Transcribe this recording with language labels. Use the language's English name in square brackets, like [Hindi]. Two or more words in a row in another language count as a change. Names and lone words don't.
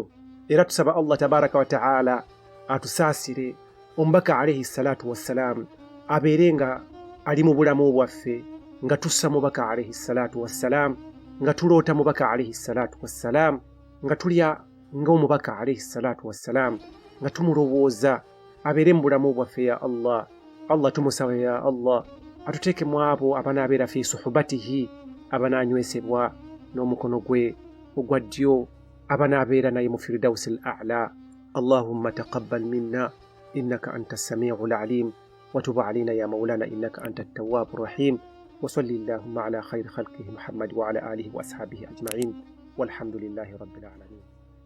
[Ganda] Era tusaba Allah [Arabic] تبارك وتعالى [Ganda] atusaasire omubaka [Arabic] عليه الصلاة والسلام [Ganda] abeere nga ali mu bulamu bwaffe, nga tussa mubaka [Arabic] عليه الصلاة والسلام, [Ganda] nga tuloota mubaka [Arabic] عليه الصلاة والسلام, [Ganda] nga tulya ng'omubaka [Arabic] عليه الصلاة والسلام, [Ganda] nga tumulowooza abeere mu bulamu bwaffe [Arabic] يا الله. [Ganda] Allah tumusaba [Arabic] يا الله [Ganda] atuteeke mu abo abanaabeera [Arabic] في صحبته, [Ganda] abanaanywesebwa n'omukono gwe ogwa ddyo, abanaabeera naye mu [Arabic] الفردوس الأعلى. اللهم تقبل منا إنك أنت السميع العليم وتب علينا يا مولانا إنك أنت التواب الرحيم. وصل اللهم على خير خلقه محمد وعلى آله وأصحابه أجمعين والحمد لله رب العالمين.